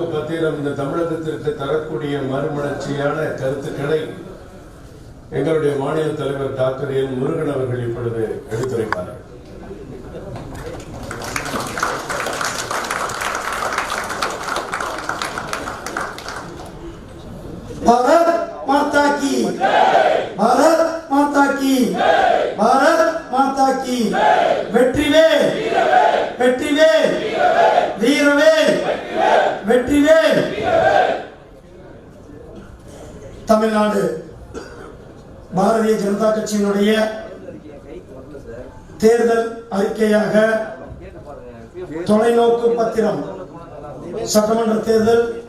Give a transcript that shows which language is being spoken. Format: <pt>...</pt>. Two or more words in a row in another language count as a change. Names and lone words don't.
<ta>பத்திரம் இந்த தமிழகத்திற்கு தரக்கூடிய மறுமலர்ச்சியான கருத்துக்களை எங்களுடைய மாநில தலைவர் டாக்டர் என் முருகன் அவர்கள் இப்பொழுது எடுத்துரைப்பார்கள்.</ta> <hi>भारत माता की, भारत माता की, भारत माता की.</hi> <ta>வெற்றிவேல், வெற்றிவேல், வீரவேல், வெற்றிவேல். தமிழ்நாடு பாரதிய ஜனதா கட்சியினுடைய தேர்தல் அறிக்கையாக தொலைநோக்கு பத்திரம் சட்டமன்ற தேர்தல்</ta>